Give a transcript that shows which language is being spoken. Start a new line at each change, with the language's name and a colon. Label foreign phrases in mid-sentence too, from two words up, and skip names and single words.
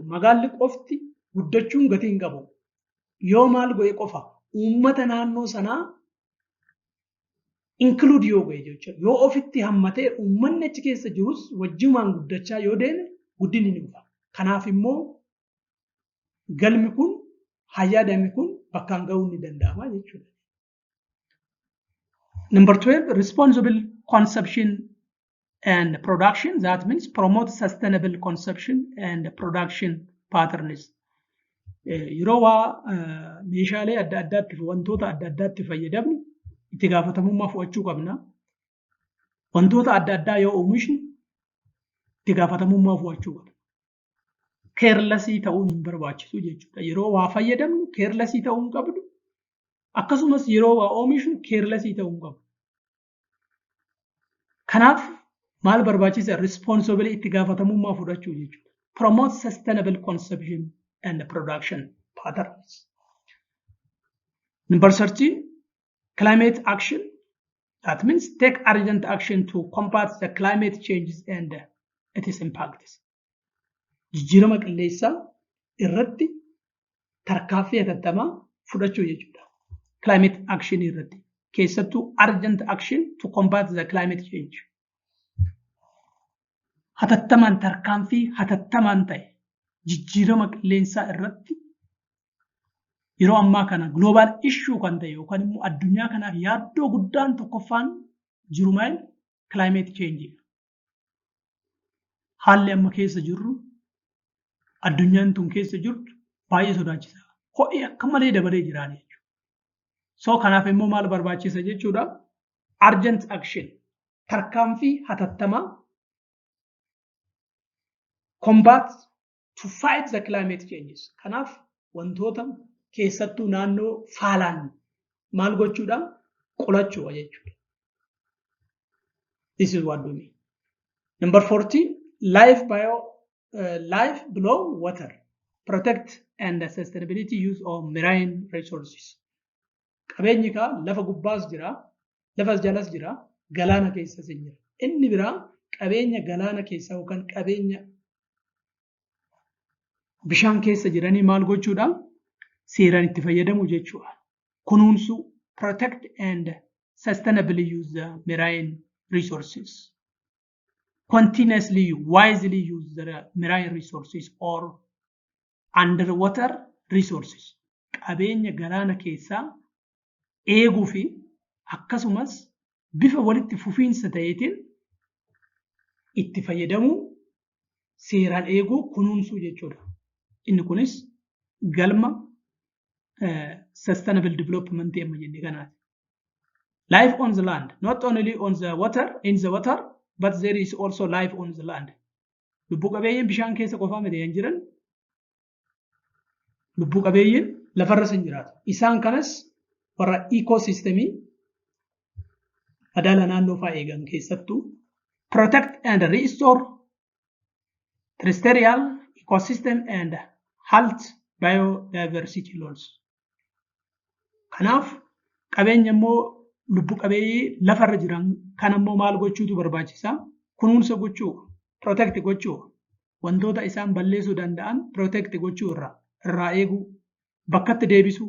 Oromo: Magaalli qofti guddachuun gatii hin qabu. Yoo maal go'e qofa uummata naannoo sanaa include yoo go'e jechuudha. Yoo ofitti hammatee uummanni achi keessa jirus wajjumaan guddachaa yoo deeme guddinni ni dhufa. Kanaaf immoo galmi kun hayyaadami kun bakkaan ga'uun ni danda'ama jechuudha.
English: Number 12, responsible consumption and production. That means promote sustainable consumption and production patterns.
Oromo: Yeroo waa meeshaalee adda addaatti wantoota adda addaatti fayyadamnu itti gaafatamummaa fudhachuu qabna. Wantoota adda addaa yoo oomishnu itti gaafatamummaa fudhachuu qabna. Carelessii ta'uun hin barbaachisu jechuudha. Yeroo waa fayyadamnu carelessii ta'uu hin qabnu. Akkasumas yeroo waa oomishnu carelessii ta'uu hin qabnu. Kanaaf maal barbaachisa? Responsibility itti gaafatamummaa fudhachuu jechuudha.
English: Promote sustainable consumption and production patterns. Number 13, climate action. That means take urgent action to combat the climate changes and its impacts.
Oromo: Jijjiirama qilleensaa irratti tarkaanfii hatattamaa fudhachuu jechuudha.
English: Climate action
Oromo: irratti keessattuu
English: urgent action to combat the climate change.
Oromo: Hatattamaan tarkaanfii hatattamaan ta'e jijjiirama qilleensaa irratti yeroo ammaa kana
English: global issue
Oromo: kan ta'e yookaan immoo addunyaa kanaaf yaaddoo guddaan tokkoffaan jiru maal
English: climate change.
Oromo: Haalli amma keessa jirru addunyaan tun keessa jirtu baay'ee sodaachisaa. Ho'i akka malee dabalee jiraan jechuudha. So kanaaf immoo maal barbaachisa jechuudha?
English: Urgent action
Oromo: tarkaanfii hatattamaa
English: combat to fight the climate changes.
Oromo: Kanaaf wantoota keessattuu naannoo faalaan maal gochuudha? Qolachuudha jechuudha.
English: This is what we mean. Number 14, life below water. Protect and sustainability use of marine resources.
Oromo: Qabeenyi kaa lafa gubbaas jira, lafas jalas jira, galaana keessas jira. Inni biraa qabeenya galaana keessa yookaan qabeenya bishaan keessa jiranii maal gochuudha? Seeraan itti fayyadamu jechuudha.
English: Kunuunsu protect and sustainably use the marine resources. Continuously, wisely use the marine resources or underwater resources.
Oromo: Qabeenya galaana keessaa eeguu fi akkasumas bifa walitti fufiinsa ta'eetiin itti fayyadamuu seeraan eeguu kunuunsuu jechuudha. Inni kunis galma
English: sustainable development
Oromo: amma jennee kanaati.
English: Life on the land, not only on the water, in the water, but there is also life on the land.
Oromo: Lubbuu qabeeyyiin bishaan keessa qofaa miti hin jiran. Lubbuu qabeeyyiin lafarras hin jiraatu. Isaan kanas warra ecosystemii madaala naannoo fa'aa eegan keessattuu
English: protect and restore terrestrial ecosystem and halt biodiversity loss.
Oromo: Kanaaf qabeenya immoo lubbuu qabeeyyii lafarra jiran kan immoo maal gochuutu barbaachisaa? Kunuunsa gochuu, protect gochuu, wantoota isaan balleessuu danda'an protect gochuu irraa eeguu, bakkatti deebisuu.